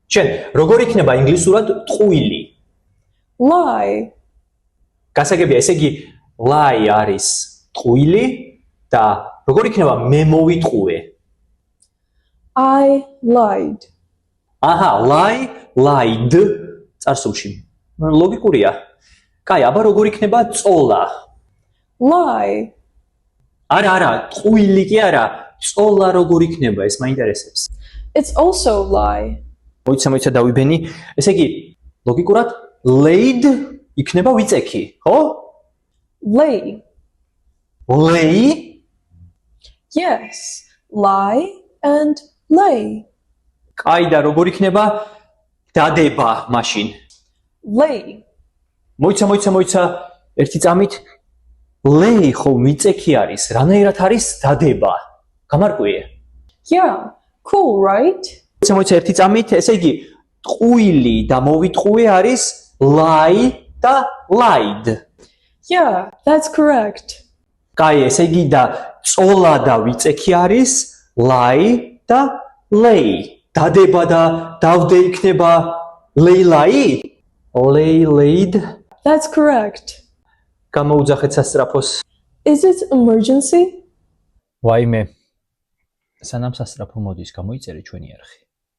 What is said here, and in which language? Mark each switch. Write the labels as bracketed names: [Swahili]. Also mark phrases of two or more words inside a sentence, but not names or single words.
[Georgian] შენ როგორ იქნება ინგლისურად ტყუილი? [English] Lie. [Georgian] გასაგებია, ესე იგი lie არის ტყუილი და როგორ იქნება მე მოვიტყუე? [English] I lied. [Georgian] აჰა, [English] lie, lied [Georgian] წარსულში. ლოგიკურია. კაი, აბა როგორ იქნება წოლა? [English] Lie. [Georgian] არა, ტყუილი კი არა, წოლა როგორ იქნება, ეს მაინტერესებს. [English] It's also lie. [Georgian] მოიცა დავიბენი. ესე იგი, ლოგიკურად laid იქნება ვიწექი, ხო? [English] Lay. Lay? Yes. Lie and lay. [Georgian] კაი და როგორ იქნება დადება მაშინ? [English] Lay. [Georgian] მოიცა ერთი წამით lay ხო ვიწექი არის, რანაირად არის დადება? გამარკვიე. [English] Yeah. Cool, right? [Georgian] მოიცა ერთი წამით, ესე იგი ტყუილი და მოვიტყუე არის lie და lied. [English] Yeah, that's correct. [Georgian] კაი, ესე იგი და წოლა და ვიწექი არის lie და lay. დადება და დავდე იქნება [English] lay lie? Lay laid? That's correct. [Georgian] გამოუძახეთ სასწრაფოს. [English] Is it emergency? [Georgian] ვაიმე. სანამ სასწრაფო მოდის, გამოიწერე ჩვენი არხი.